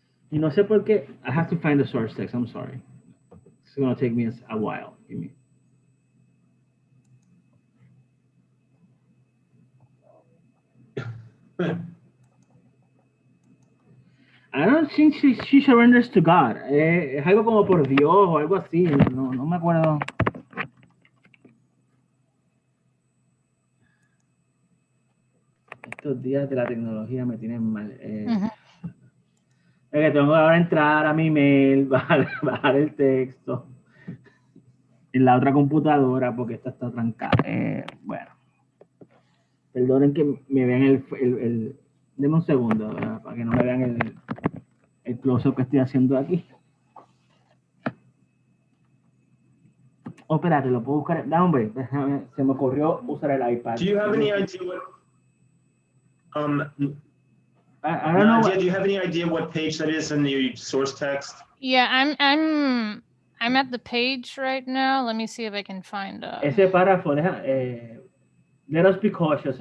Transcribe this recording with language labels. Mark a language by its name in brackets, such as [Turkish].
[Spanish] Y no sé por qué. [English] I have to find the source text. I'm sorry. It's going to take me a while. Give me. I don't think she surrenders to God. [Spanish] Es algo como por Dios o algo así. No me acuerdo. Estos días de la tecnología me tienen mal. Es que tengo que ahora entrar a mi mail, bajar el texto en la otra computadora porque esta está trancada. Bueno. Perdonen que me vean deme un segundo, ¿verdad? Para que no me vean el close-up que estoy haciendo aquí. Oh, espérate, lo puedo buscar. No, hombre, se me ocurrió usar el iPad. [English] Do you have any idea what? I don't know. Do you have any idea what page that is in the source text? Yeah, I'm at the page right now. Let me see if I can find. [Spanish] Ese párrafo, [English] let us be cautious.